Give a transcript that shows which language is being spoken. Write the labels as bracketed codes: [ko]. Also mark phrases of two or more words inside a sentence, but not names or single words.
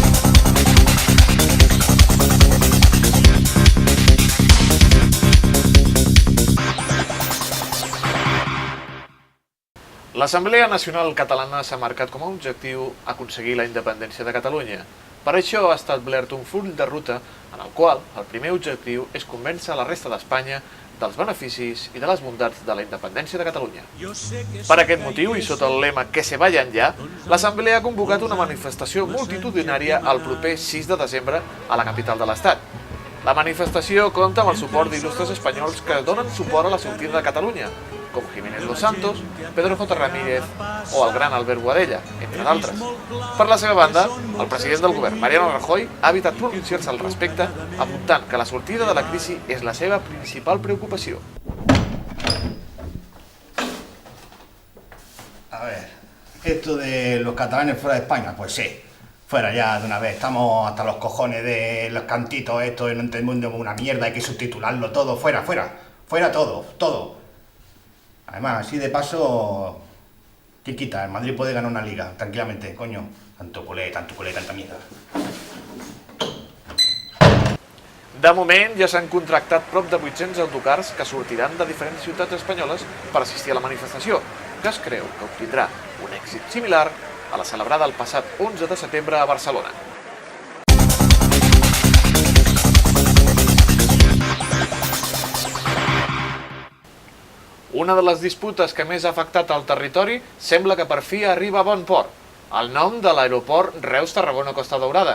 [ca] L'Assemblea Nacional Catalana s'ha marcat com a objectiu aconseguir la independència de Catalunya. Per això ha establert un full de ruta en el qual el primer objectiu és convèncer la resta d'Espanya dels beneficis i de les bondats de la independència de Catalunya. Per aquest motiu, i sota el lema [es] «Que se vayan ya», [ca] l'Assemblea ha convocat una manifestació multitudinària el proper 6 de desembre a la capital de l'Estat. La manifestació compta amb el suport d'il·lustres espanyols que donen suport a la sortida de Catalunya, com Jiménez Los Santos, Pedro J. Ramírez o el gran Albert Boadella, entre d'altres. Per la seva banda, el president del govern, Mariano Rajoy, ha evitat pronunciar-se al respecte, apuntant que la sortida de la crisi és la seva principal preocupació. [es] A ver, esto de los catalanes fuera de España, pues sí, fuera ya de una vez. Estamos hasta los cojones de los cantitos estos y no entendemos una mierda, hay que subtitularlo todo, fuera todo. Además, así de paso, ¿qué quita? El Madrid puede ganar una liga, tranquilamente, coño. Tanto culé, tanta mierda. [ca] De moment, ja s'han contractat prop de 800 autocars que sortiran de diferents ciutats espanyoles per assistir a la manifestació, que es creu que obtindrà un èxit similar a la celebrada el passat 11 de setembre a Barcelona. Una de les disputes que més ha afectat al territori sembla que per fi arriba a bon port, el nom de l'aeroport Reus-Tarragona-Costa Daurada.